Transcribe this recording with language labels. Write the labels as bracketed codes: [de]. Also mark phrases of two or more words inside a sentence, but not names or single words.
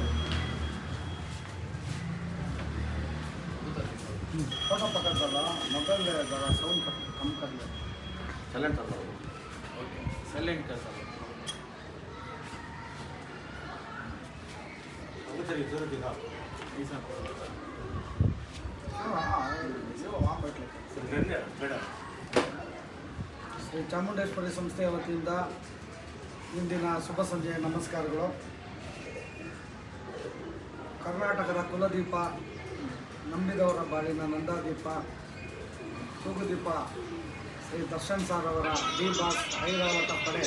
[hi] फोटो पकड़ता मोबाइल ज़रा साउंड कम कर ले साइलेंट कर लो [en] okay silent [hi] कर दो चलिए जरूर दिखाओ ऐसा [kn] ಶ್ರೀ ಚಾಮುಂಡೇಶ್ವರಿ ಸಂಸ್ಥೆಯ ವತಿಯಿಂದ ಇಂದಿನ ಶುಭ ಸಂಜೆಯ ನಮಸ್ಕಾರಗಳು. ಕರ್ನಾಟಕದ ಕುಲದೀಪ, ನಂಬಿದವರ ಬಾಳಿನ ನಂದಾದೀಪ, ತೂಗುದೀಪ ಶ್ರೀ ದರ್ಶನ್ ಸಾರ್ ಅವರ ಡಿ ಬಾಸ್ ಐರಾವತ ಪಡೆ